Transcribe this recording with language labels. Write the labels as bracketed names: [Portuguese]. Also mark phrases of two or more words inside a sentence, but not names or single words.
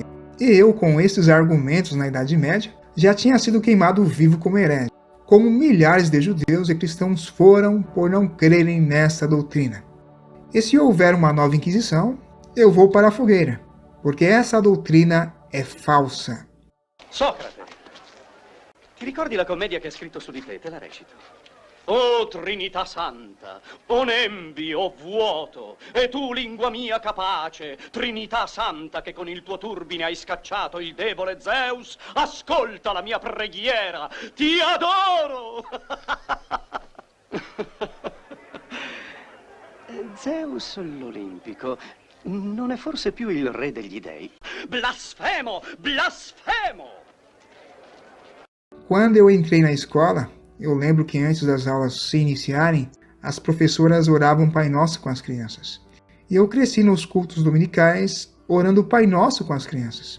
[Portuguese] E eu, com esses argumentos na Idade Média, já tinha sido queimado vivo como herege, como milhares de judeus e cristãos foram por não crerem nessa doutrina. E se houver uma nova Inquisição, eu vou para a fogueira, porque essa doutrina é falsa. [Italian] Socrate, ti ricordi la commedia che ha scritto su di te? Te la recito. O Trinità Santa, o nembi, o vuoto, e tu, lingua mia capace, Trinità Santa, che con il tuo turbine hai scacciato il debole Zeus, ascolta la mia preghiera, ti adoro! Zeus l'Olimpico non è forse più il re degli dei? Blasfemo! Blasfemo! [Portuguese] Quando eu entrei na escola, eu lembro que antes das aulas se iniciarem, as professoras oravam Pai Nosso com as crianças. E eu cresci nos cultos dominicais orando o Pai Nosso com as crianças.